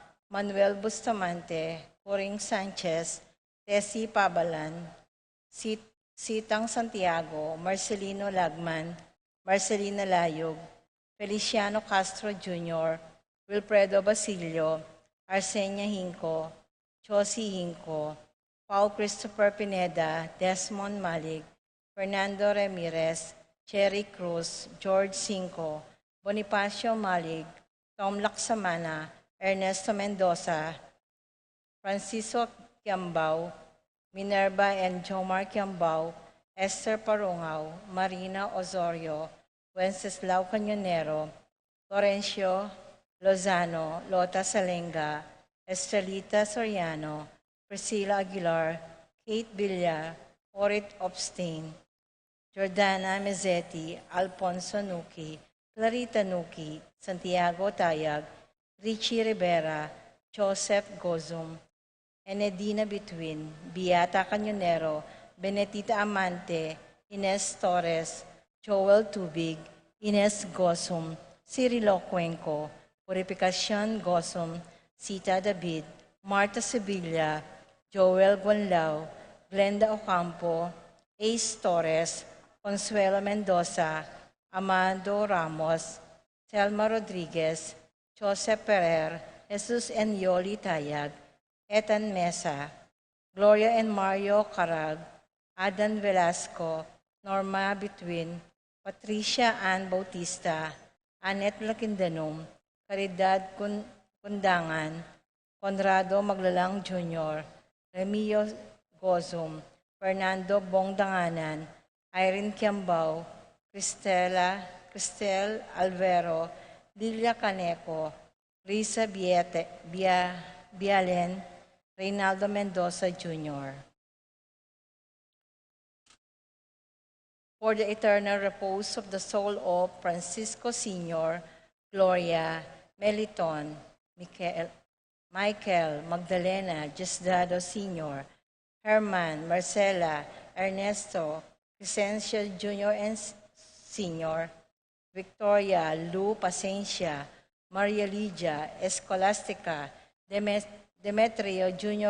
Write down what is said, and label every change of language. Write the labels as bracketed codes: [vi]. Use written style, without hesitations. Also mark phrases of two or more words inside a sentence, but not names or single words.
[en] Manuel Bustamante, Coring Sanchez, Tessie Pabalan, Sitang Santiago, Marcelino Lagman, Marcelina Layog, Feliciano Castro Jr., Wilfredo Basilio, Arsenia Hinco, Josie Hinco, Paul Christopher Pineda, Desmond Malig, Fernando Ramirez, Cherry Cruz, George Cinco, Bonifacio Malig, Tom Laksamana, Ernesto Mendoza, Francisco Kiambao, Minerva and Jomar Kiambao, Esther Parungaw, Marina Osorio, Wenceslao Cañonero, Florencio Lozano, Lota Salenga, Estrelita Soriano, Priscilla Aguilar, Kate Villa, Orit Obstain, Jordana Mezzetti, Alfonso Nuki, Clarita Nuki, Santiago Tayag, Richie Rivera, Joseph Gozum, Enedina Between, Beata Cañonero, Benedita Amante, Ines Torres, Joel Tubig, Ines Gozum, Cirilo Cuenco, Purificación Gozum, Sita David, Marta Sevilla, Joel Guanlao, Glenda Ocampo, Ace Torres, Consuelo Mendoza, Amando Ramos, Selma Rodriguez, Joseph Ferrer, Jesus and Yoli Tayag, Ethan Mesa, Gloria and Mario Carag, Adan Velasco, Norma Between, Patricia Ann Bautista, Annette Lakindanum, Caridad Kundangan, Conrado Maglalang Jr., Remio Gozum, Fernando Bongdanganan, Irene Kiambao, Cristel Alvero, Lilia Caneco, Risa Bialen, Reynaldo Mendoza Jr. For the eternal repose of the soul of Francisco Sr., Gloria, Meliton, Michael, Magdalena, Diosdado Sr., Herman, Marcela, Ernesto, Crescencio Jr. and Sr., Victoria, Lou Pacencia, Maria Lydia, Escolastica, Demetrio Jr.